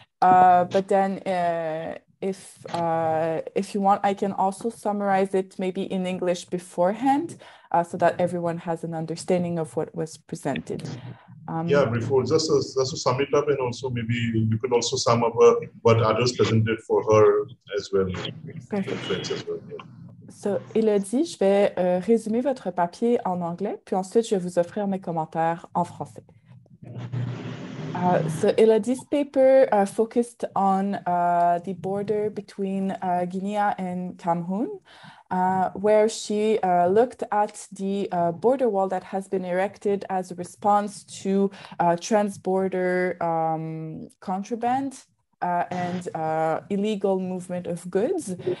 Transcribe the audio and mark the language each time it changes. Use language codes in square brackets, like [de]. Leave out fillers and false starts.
[en] But then if you want, I can also summarize it maybe in English beforehand so that everyone has an understanding of what was presented. Yeah, before just to sum it up, and also maybe you could also sum up what others presented for her as well. Perfect. As well, yeah. [fr] So, Élodie, je vais résumer votre papier en anglais, puis ensuite je vais vous offrir mes commentaires en français. [en] So Élodie's paper focused on the border between Guinea and Cameroon, where she looked at the border wall that has been erected as a response to trans-border contraband and illegal movement of goods.